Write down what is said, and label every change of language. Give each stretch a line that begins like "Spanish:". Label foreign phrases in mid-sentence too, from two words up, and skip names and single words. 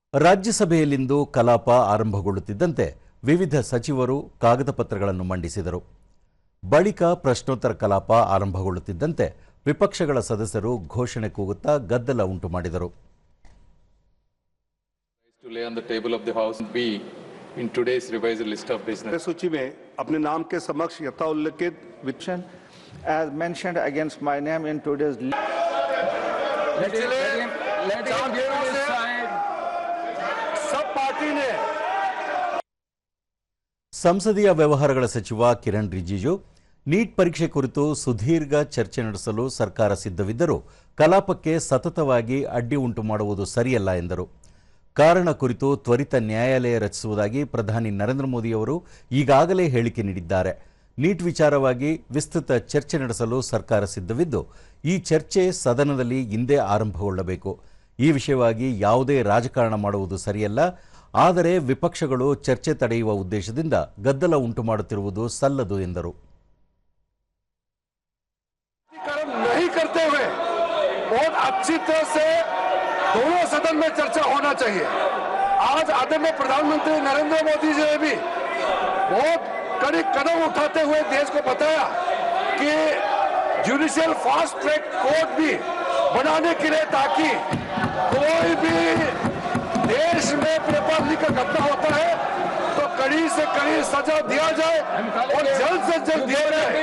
Kannada: ರಾಜ್ಯಸಭೆಯಲ್ಲಿಂದು ಕಲಾಪ ಆರಂಭಗೊಳ್ಳುತ್ತಿದ್ದಂತೆ ವಿವಿಧ ಸಚಿವರು ಕಾಗದ ಪತ್ರಗಳನ್ನು ಮಂಡಿಸಿದರು. ಬಳಿಕ ಪ್ರಶ್ನೋತ್ತರ ಕಲಾಪ ಆರಂಭಗೊಳ್ಳುತ್ತಿದ್ದಂತೆ ವಿಪಕ್ಷಗಳ ಸದಸ್ಯರು ಘೋಷಣೆ ಕೂಗುತ್ತಾ ಗದ್ದಲ ಉಂಟು ಮಾಡಿದರು.
English: In today's revised list of business
Hindi: सूची में अपने नाम के समक्ष यथा उल्लेखित विषय
English: as mentioned against my name in today's let him give his side.
Hindi: सब पार्टी ने
Kannada: ಸಂಸದೀಯ ವ್ಯವಹಾರಗಳ ಸಚಿವ ಕಿರಣ್ ರಿಜಿಜು ನೀಟ್ ಪರೀಕ್ಷೆ ಕುರಿತು ಸುದೀರ್ಘ ಚರ್ಚೆ ನಡೆಸಲು ಸರ್ಕಾರ ಸಿದ್ಧವಿದ್ದರೂ ಕಲಾಪಕ್ಕೆ ಸತತವಾಗಿ ಅಡ್ಡಿ ಉಂಟು ಮಾಡುವುದು ಸರಿಯಲ್ಲ ಎಂದರು. ಕಾರಣ ಕುರಿತು ತ್ವರಿತ ನ್ಯಾಯಾಲಯ ರಚಿಸುವುದಾಗಿ ಪ್ರಧಾನಿ ನರೇಂದ್ರ ಮೋದಿಯವರು ಈಗಾಗಲೇ ಹೇಳಿಕೆ ನೀಡಿದ್ದಾರೆ. ನೀಟ್ ವಿಚಾರವಾಗಿ ವಿಸ್ತೃತ ಚರ್ಚೆ ನಡೆಸಲು ಸರ್ಕಾರ ಸಿದ್ಧವಿದ್ದು ಈ ಚರ್ಚೆ ಸದನದಲ್ಲಿ ಇಂದೇ ಆರಂಭಗೊಳ್ಳಬೇಕು. ಈ ವಿಷಯವಾಗಿ ಯಾವುದೇ ರಾಜಕಾರಣ ಮಾಡುವುದು ಸರಿಯಲ್ಲ. ಆದರೆ ವಿಪಕ್ಷಗಳು ಚರ್ಚೆ ತಡೆಯುವ ಉದ್ದೇಶದಿಂದ ಗದ್ದಲ ಉಂಟು ಮಾಡುತ್ತಿರುವುದು ಸಲ್ಲದು ಎಂದರು.
Hindi: दोनों सदन में चर्चा होना चाहिए. आज आदरणीय प्रधानमंत्री नरेंद्र मोदी जी ने भी बहुत कड़ी कदम उठाते हुए देश को बताया कि
English: judicial fast track court
Hindi: भी बनाने के लिए ताकि कोई भी देश में
English: paper leak
Hindi: का घटना होता है तो कड़ी से कड़ी सजा दिया जाए और जल्द से जल्द दिया जाए.